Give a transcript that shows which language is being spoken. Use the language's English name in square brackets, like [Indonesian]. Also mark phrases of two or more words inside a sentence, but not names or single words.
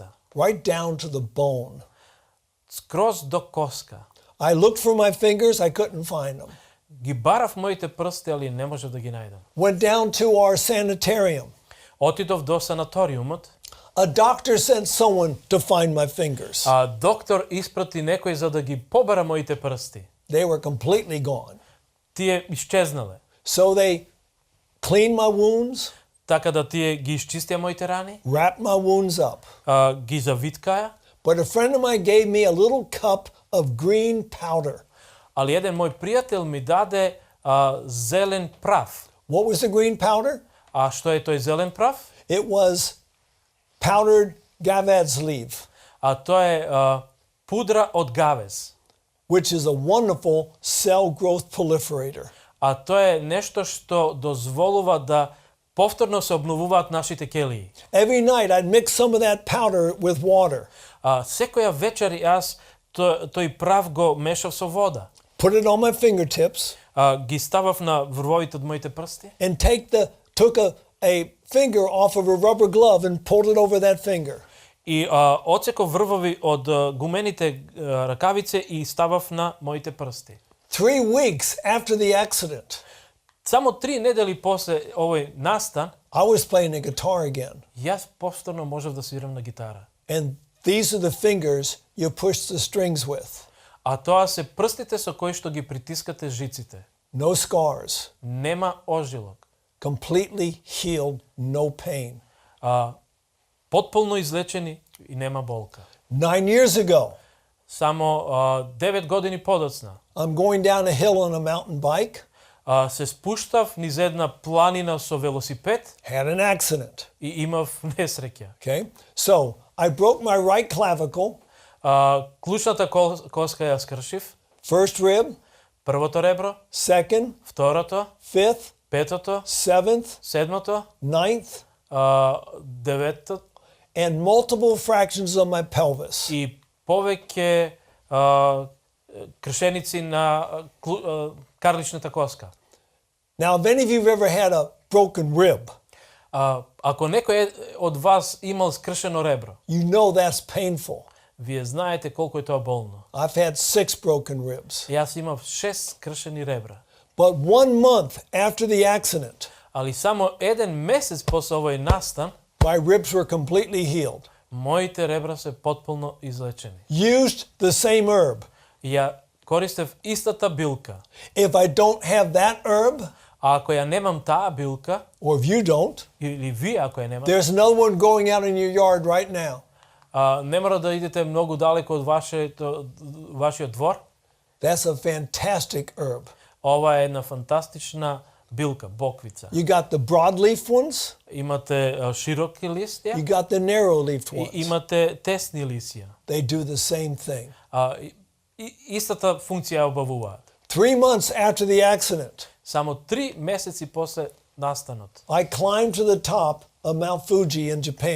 [English] Right down to the bone. [Macedonian] Скроз до коска. [English] I looked for my fingers, I couldn't find them. [Macedonian] Ги барав моите прсти, али не можев да ги најдам. [English] Went down to our sanitarium. [Macedonian] Отидов до санаториумот. [English] A doctor sent someone to find my fingers. [Macedonian] Доктор испрати некој за да ги побара моите прсти. [English] They were completely gone. [Macedonian] Тие исчезнале. [English] So they cleaned my wounds. [Macedonian] Така да тие ги исчистија моите рани. [English] Wrapped my wounds up. [Macedonian] Ги завиткаја. [English] But a friend of mine gave me a little cup of green powder. [Macedonian] Али еден мој пријател ми даде зелен прав. [English] What was the green powder? [Macedonian] Што е тој зелен прав? [English] It was powdered gavad's leaf. [Macedonian] Тоа е пудра од гавез. [English] Which is a wonderful cell growth proliferator. [Macedonian] Тоа е нешто што дозволува да повторно се обновуваат нашите ќелии. [English] Every night I'd mix some of that powder with water. [Macedonian] Секоја вечер јас тој прав го мешав со вода. [English] Put it on my fingertips. [Macedonian] Ги ставав на врвовите од моите прсти. [English] And took a finger off of a rubber glove and pulled it over that finger. [Macedonian] И отсеков врвови од гумените ракавице и ставав на моите прсти. [English] 3 weeks after the accident, [Macedonian] само 3 недели после овој настан, [English] I was playing the guitar again. [Macedonian] Јас повторно можев да свирам на гитара. [English] And these are the fingers you push the strings with. [Macedonian] Тоа се прстите со кои што ги притискате жиците. [English] No scars. [Macedonian] Нема ожилок. [English] Completely healed, no pain. [Macedonian] Потполно излечени и нема болка. [English] 9 years ago, [Macedonian] само 9 години подоцна, [English] I'm going down a hill on a mountain bike. [Macedonian] се спуштав низ една планина со велосипед [English] had an accident. [Macedonian] и имав несреќа. [English] Okay? So I broke my right clavicle, [Macedonian] Клучната коска ја скршив, [English] first rib, [Macedonian] првото ребро, [English] second, [Macedonian] второто, [English] fifth, [Macedonian] петото, [English] seventh, [Macedonian] седмото, [English] ninth, [Macedonian] деветото [English] and multiple fractions of my pelvis. [Macedonian] и повеќе кршеници на карличната коска. [English] Now, if any of you have ever had a broken rib, [Macedonian] Ако некој од вас имал скршено ребро, [English] you know that's painful. [Macedonian] вие знаете колку е тоа болно. [English] I've had 6 broken ribs. [Macedonian] Јас имав 6 скршени ребра. [English] But 1 month after the accident, [Macedonian] Али само еден месец после овој настан, [English] my ribs were completely healed. [Macedonian] моите ребра се потполно излечени. [English] Used the same herb. [Macedonian] Ја користев истата билка. [English] If I don't have that herb, [Macedonian] А ако ја немам таа билка, [English] or if you don't, [Macedonian] или вие ако ја немате, [English] there's another one growing out in your yard right now. [Macedonian] не мора да идете многу далеко од вашиот двор. [English] That's a fantastic herb. [Macedonian] Ова е една фантастична билка, боквица. [English] You got the broadleaf ones, [Macedonian] Имате широки листја [English] you got the narrow-leafed [Macedonian] и [English] ones. [Macedonian] имате тесни лисија. [English] They do the same thing. [Macedonian] Истата функција ја обавуваат. [English] 3 months after the accident, [Macedonian] Само 3 месеци после настанот [English] I climbed to the top of Mount Fuji in Japan.